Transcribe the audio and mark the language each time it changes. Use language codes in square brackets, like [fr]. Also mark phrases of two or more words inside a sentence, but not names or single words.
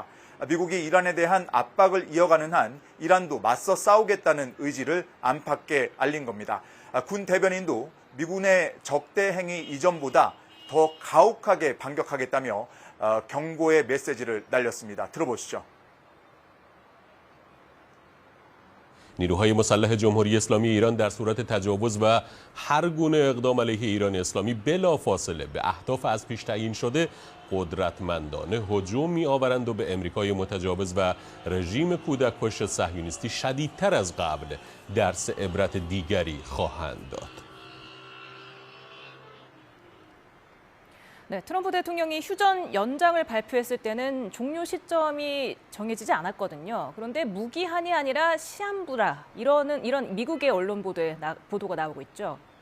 [ko] 미국이 이란에 대한 압박을 이어가는 한 이란도 맞서 싸우겠다는 의지를 안팎에 알린 겁니다. 군 대변인도 미군의 적대 행위 이전보다 더 가혹하게 반격하겠다며 경고의 메시지를 날렸습니다. 들어보시죠. [fa] نیروهای مسلح جمهوری اسلامی ایران در صورت تجاوز و هر گونه اقدام علیه ایران اسلامی بلافاصله به اهداف از پیش تعیین شده قدرتمندانه هجوم می‌آورند و به امریکای متجاوز و رژیم کودک‌کش صهیونیستی شدیدتر از قبل درس عبرت دیگری خواهند داد. [ko] 네, 트럼프 대통령이 휴전 연장을 발표했을 때는 종료 시점이 정해지지 않았거든요. 그런데 무기한이 아니라 시한부라 이런 미국의 언론 보도가 나오고 있죠.